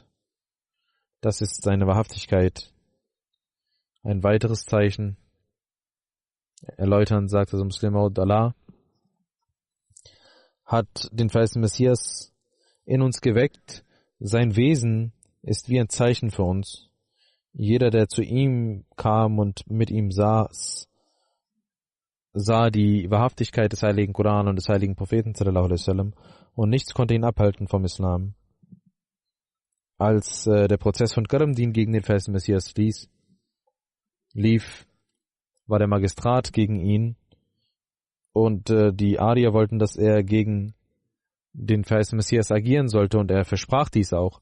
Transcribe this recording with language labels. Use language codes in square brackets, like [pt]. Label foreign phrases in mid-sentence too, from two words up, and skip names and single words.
[de] Das ist seine Wahrhaftigkeit. Ein weiteres Zeichen, erläutern, sagt also Muslim Maud Allah, hat den verheißenen Messias in uns geweckt. Sein Wesen ist wie ein Zeichen für uns. Jeder, der zu ihm kam und mit ihm saß, sah die Wahrhaftigkeit des heiligen Koran und des heiligen Propheten [ar] صلى الله عليه وسلم, [de] und nichts konnte ihn abhalten vom Islam. Als der Prozess von Karamdin gegen den verheißenen Messias lief, war der Magistrat gegen ihn, und die Arier wollten, dass er gegen den verheißenen Messias agieren sollte, und er versprach dies auch.